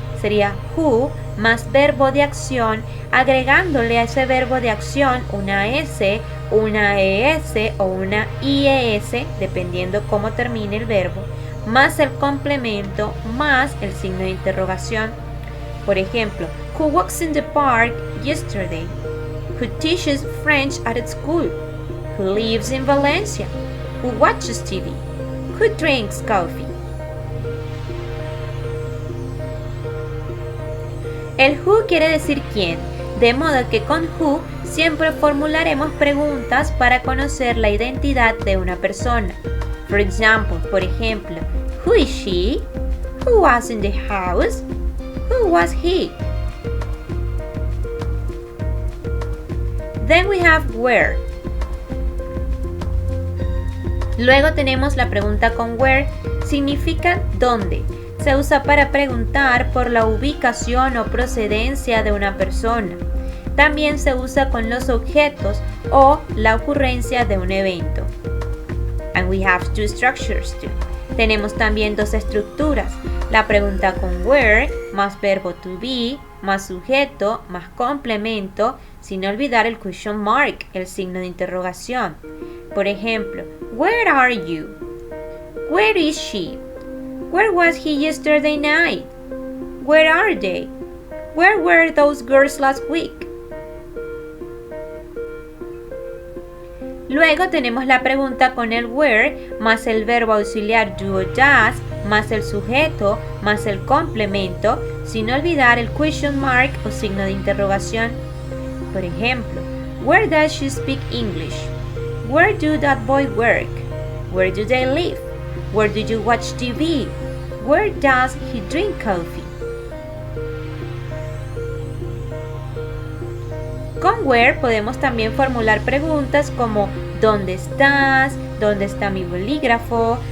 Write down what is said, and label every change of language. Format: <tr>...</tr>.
<es>Sería who más verbo de acción, agregándole a ese verbo de acción una S, una ES o una IES, dependiendo cómo termine el verbo, más el complemento, más el signo de interrogación. Por ejemplo,</es> <en>who walks in the park yesterday? Who teaches French at school? Who lives in Valencia? Who watches TV? Who drinks coffee?</en> <es>El who quiere decir quién, de modo que con who siempre formularemos preguntas para conocer la identidad de una persona.</es> <en>For example,</en> <es>por ejemplo,</es> <en>who is she? Who was in the house? Who was he? Then we have where.</en> <es>Luego tenemos la pregunta con where, significa dónde. Se usa para preguntar por la ubicación o procedencia de una persona. También se usa con los objetos o la ocurrencia de un evento.</es> <en>And we have two structures too.</en> <es>Tenemos también dos estructuras. La pregunta con where, más verbo to be, más sujeto, más complemento, sin olvidar el question mark, el signo de interrogación. Por ejemplo,</es> <en>where are you? Where is she? Where was he yesterday night? Where are they? Where were those girls last week?</en> <es>Luego tenemos la pregunta con el where, más el verbo auxiliar do o does, más el sujeto, más el complemento, sin olvidar el question mark o signo de interrogación. Por ejemplo,</es> <en>where does she speak English? Where do that boy work? Where do they live? Where do you watch TV? Where does he drink coffee?</en> <es>Con where podemos también formular preguntas como ¿dónde estás? ¿Dónde está mi bolígrafo?</es>